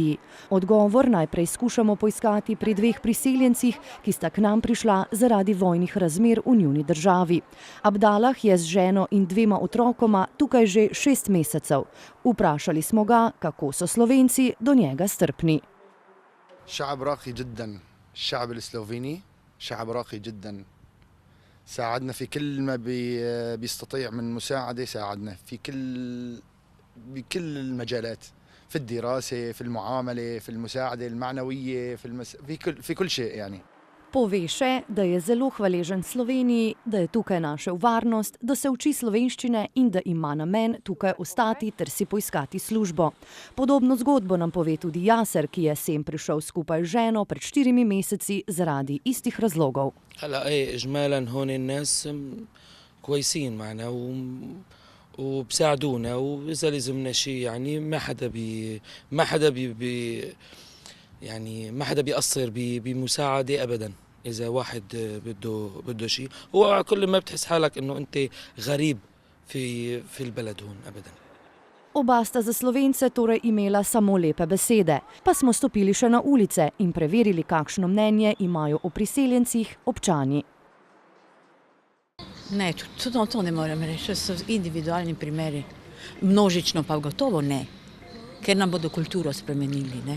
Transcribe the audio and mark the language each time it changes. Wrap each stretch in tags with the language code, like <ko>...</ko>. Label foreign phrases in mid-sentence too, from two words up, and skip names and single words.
<sl>Odgovor najprej skušamo poiskati pri dveh priseljencih, ki sta k nam prišla zaradi vojnih razmer v njuni državi. Abdalah je z ženo in 2 otrokoma tukaj že 6 mesecev. Vprašali smo ga, kako so Slovenci do njega strpni.</sl> <ar>شعب راقي جدا، الشعب السلوفيني شعب راقي جدا. ساعدنا في كل ما بيستطيع من مساعدة، ساعدنا في بكل المجالات، في الدراسة، في المعاملة، في المساعدة المعنوية، في كل شيء يعني.</ar> <sl>Pove še, da je zelo hvaležen Sloveniji, da je tukaj našel varnost, da se uči slovenščine in da ima namen tukaj ostati ter si poiskati službo. Podobno zgodbo nam pove tudi Jaser, ki je sem prišel skupaj z ženo pred 4 meseci zaradi istih razlogov.</sl> <ar>إجمالا هون الناس كويسين معنا وبساعدونا وإذا لزمنا شيء يعني ما حدا بيقصر بمساعدة أبدا. إذا واحد بده شيء هو كل ما بتحس حالك إنه أنت غريب في البلد هون أبدا.</ar> <sl>Oba sta za Slovence torej imela samo lepe besede, pa smo stopili še na ulice in preverili, kakšno mnenje imajo o priseljencih občani. Ne, to ne moram reči, to so individualni primeri. Množično pa gotovo ne, ker nam bodo kulturo spremenili, ne.</sl>